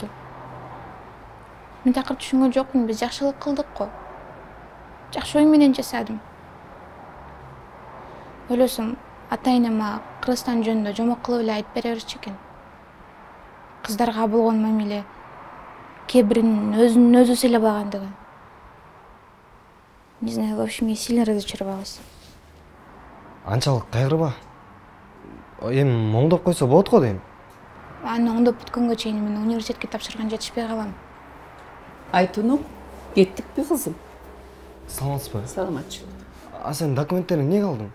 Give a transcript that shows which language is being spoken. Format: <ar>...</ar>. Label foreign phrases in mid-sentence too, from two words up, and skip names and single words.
<ky>Мен такыр түшүнгөн жокмун, биз жакшылык кылдык го. Жакшы ой менен жасадым. Ойлосом, ата-энем мага Кыргызстан жөнүндө жомок кылып эле айтып бере берчү экен. Кыздарга болгон мамиле кээ биринин өзүнүн өзү сыйлабагандыгы.</ky> <ru>Не знаю, в общем, я сильно разочаровалась.</ru> <ky>Анчалык кайгырба. Эми оңдоп койсо болот го дейм. Аны оңдоп бүткөнгө чейин мен университетке тапшырган жетишпей калам. Айтунук, кеттикпи кызым? Саламатсызбы? Саламатчы. А сен документтериңди эмнеге алдың?</ky>